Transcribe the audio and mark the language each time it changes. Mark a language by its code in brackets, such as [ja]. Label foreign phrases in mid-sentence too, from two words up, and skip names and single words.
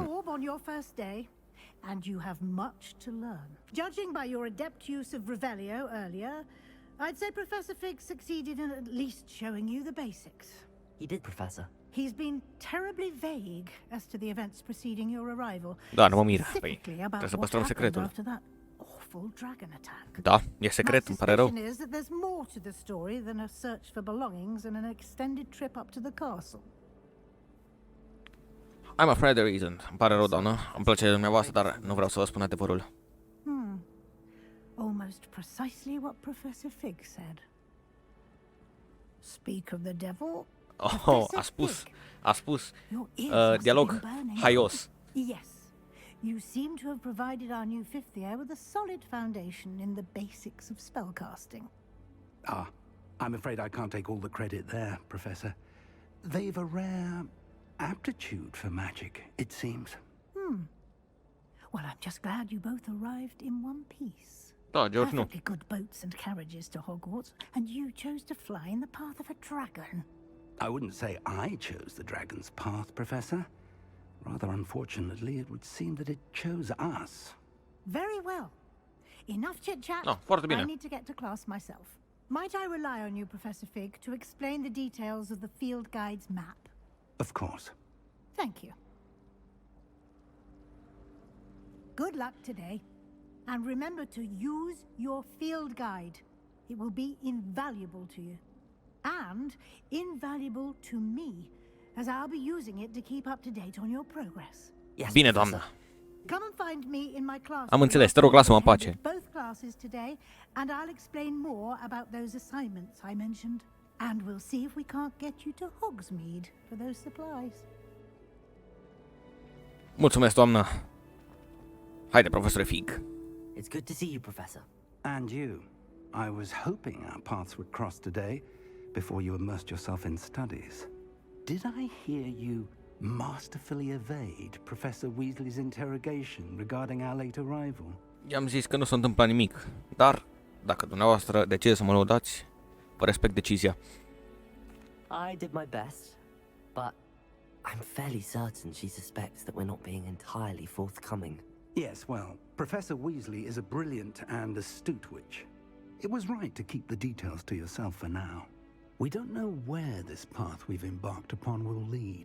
[en] absorb on your first day, and you have much to learn. Judging by your adept use of Revelio earlier, I'd say Professor Fig succeeded in at least showing you the basics. He did, Professor. He's been terribly vague as to the events preceding your arrival. [ro] Da, nu mă mir. Păi, [en] specifically about [ro] trebuie să [en] what [ro] păstrăm [en] happened [ro] secretul. [en] after that awful dragon attack. [ro] Da, e secret, [en] My [ro] îmi pare rău. [en] suspicion is that there's more to the story than a search for belongings and an extended trip up to the castle. I'm afraid there isn't. [ro] Îmi pare rău, doamnă. Îmi place de dumneavoastră, dar nu vreau să vă spun adevărul. [en] Almost precisely what Professor Fig said. Speak of the devil. Oh, Professor [ro] a spus [en] Your ears must have [ro] dialog [en] been burning. [ro] haios. [en] Yes. You seem to have provided our new fifth year with a solid foundation in the basics of spellcasting. Ah, I'm afraid I can't take all the credit there, Professor. They've a rare aptitude for magic, it seems. Well, I'm just glad you both arrived in one piece. [ro] Da, George, nu. [en] Perfectly good boats and carriages to Hogwarts, and you chose to fly in the path of a dragon. I wouldn't say I chose the dragon's path, Professor. Rather unfortunately, it would seem that it chose us. Very well. Enough chit-chat. No, [ro] foarte bine. [en] I need to get to class myself. Might I rely on you, Professor Fig, to explain the details of the field guide's map? Of course. Thank you. Good luck today. And remember to use your field guide. It will be invaluable to you. And invaluable to me, as I'll be using it to keep up to date on your progress. Yes, [ro] Bine, [en] Professor. [ro] doamnă. [en] Come and find me in my class. [ro] Am înțeles, te rog, lasă-mă în pace. [en] Both classes today, and I'll explain more about those assignments I mentioned. And we'll see if we can't get you to Hogsmeade for those supplies. [ro] Mulțumesc, doamnă. Haide, profesore Fig. [en] It's good to see you, Professor. And you. I was hoping our paths would cross today before you immersed yourself in studies. Did I hear you masterfully evade Professor Weasley's interrogation regarding our late arrival? [ro] I-am zis că nu s-a întâmplat nimic, dar dacă dumneavoastră decideți să mă lăudați, vă respect decizia. [en] I did my best, but I'm fairly certain she suspects that we're not being entirely forthcoming. Yes, well, Professor Weasley is a brilliant and astute witch. It was right to keep the details to yourself for now. We don't know where this path we've embarked upon will lead.